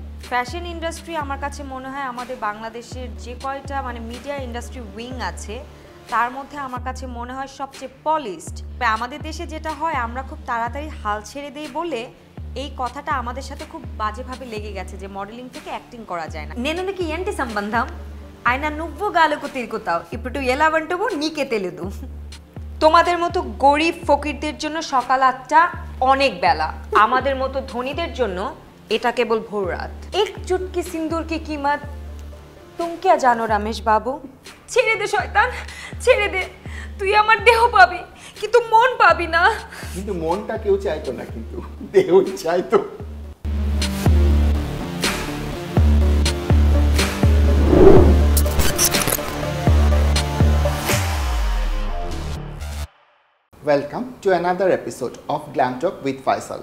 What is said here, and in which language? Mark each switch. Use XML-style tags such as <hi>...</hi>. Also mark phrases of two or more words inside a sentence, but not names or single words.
<en>fashion industry</en> <bn>আমার কাছে মনে হয় আমাদের বাংলাদেশের যে কয়টা মানে</bn> <en>media industry wing</en> <bn>আছে তার মধ্যে আমার কাছে মনে হয় সবচেয়ে পলিশড। আমাদের দেশে যেটা হয় আমরা খুব তাড়াতাড়ি হাল ছেড়ে দেই বলে এই কথাটা আমাদের সাথে খুব বাজেভাবে লেগে গেছে যে মডেলিং থেকে অ্যাক্টিং করা যায় না।</bn> <te>నేను నీకు ఏంటి సంబంధం, ఆయన నువ్వు గాలుకు తిరుగుతావు, ఇప్పుడు ఎలా అంటావు నీకే తెలియదు।</te> <bn>তোমাদের মতো গরিব ফকিরদের জন্য সকাল 8টা অনেক বেলা, আমাদের মতো ধনীদের জন্য এটা কেবল ভোর রাত।</bn> <hi>एक चुटकी सिंदूर की कीमत तुम क्या जानो रमेश बाबू?</hi> <bn>ছেড়ে দে শয়তান, ছেড়ে দে, তুই আমার দেহ পাবি কিন্তু মন পাবি না। কিন্তু মনটা কেউ চাইতো না, কিন্তু দেহই চাইতো।</bn> <en>Welcome to another episode of Glam Talk with Faisal.</en>